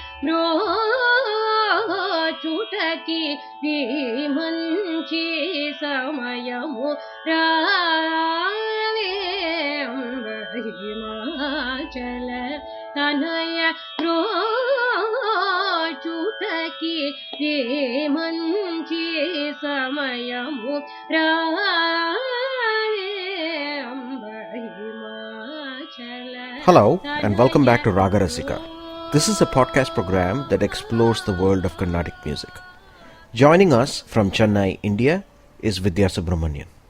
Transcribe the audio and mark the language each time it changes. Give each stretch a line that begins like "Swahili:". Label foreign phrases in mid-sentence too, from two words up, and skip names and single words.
Telugu: బ్రోచుటకి మంచి సమయము హిమాచల తనయ బ్రోచుటకి మంచి సమయము
English: Hello and welcome back to Raaga Rasika. This is a podcast program that explores the world of Carnatic music. Joining us from Chennai, India is Vidya Subramanian.